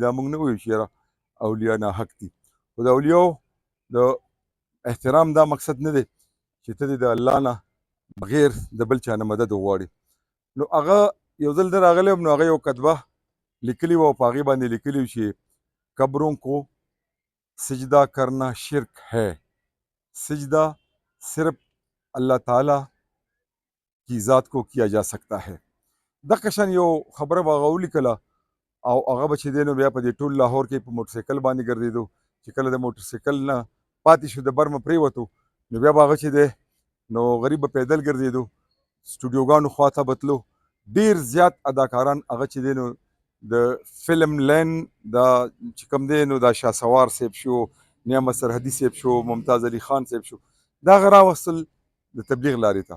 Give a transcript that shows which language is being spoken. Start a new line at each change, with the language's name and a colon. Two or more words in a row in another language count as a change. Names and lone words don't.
Pashto: دا موږ نه وایو چې یاره اولیا نه حق دي، خو د اولیاو د احترام دا مقصد نه دی چې ته دې د الله نه بغیر د بل چا نه مدد وغواړې. نو هغه یو ځل زه راغلی وم نو هغه یو کتبه لیکلي وه او په هغې باندې لیکلي وو چې
Urdu: قبروں کو سجدہ کرنا شرک ہے، سجدہ صرف اللہ تعالی کی ذات کو کیا جا سکتا ہے.
Pashto: دغه شان یو خبره به هغه ولیکله او هغه به چې دی نو بیا په دې ټول لاهور کې په موټرسایکل باندې ګرځېدو. چې کله د موټرسایکل نه پاتې شو د برمه پرېوتو نو بیا به هغه چې دی نو غریب به پیدل ګرځېدو، سټوډیوګانو خواته به تلو. ډېر زیات اداکاران هغه چې دی نو د فلم لین دا چې کوم دی نو دا شهسوار صاحب شو، نعمت سرحدي صاحب شو، ممتاز علي خان صاحب شو، دا هغه راوستل د تبلیغ لارې ته.